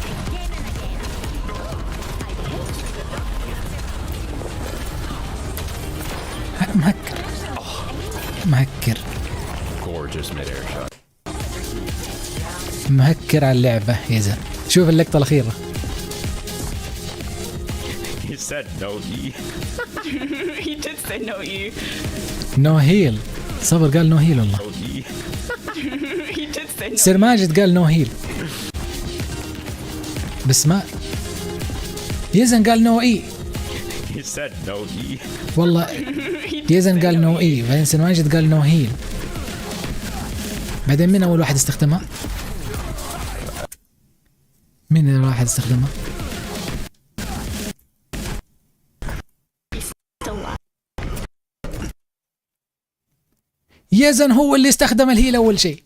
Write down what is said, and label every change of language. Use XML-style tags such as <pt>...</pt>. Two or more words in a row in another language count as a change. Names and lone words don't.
<ar>مهكر على اللعبة يزن. شوف اللقطة الأخيرة.</ar> <en>He said no E. He did say no E. No heal.</en> <ar>صبر قال</ar> <en>no heal</en> <ar>والله.</ar> <en>He did say no.</en> <ar>سير ماجد قال</ar> <en>no heal.</en> <ar>بس ما يزن قال</ar> <en>no E. He said no E.</en> <ar>والله يزن قال</ar> <en>no E،</en> <ar>بعدين سير ماجد قال</ar> <en>no heal.</en> <ar>بعدين مين أول واحد استخدمها؟ مين أول واحد استخدمها؟ يزن هو اللي استخدم الهيل أول شيء.</ar>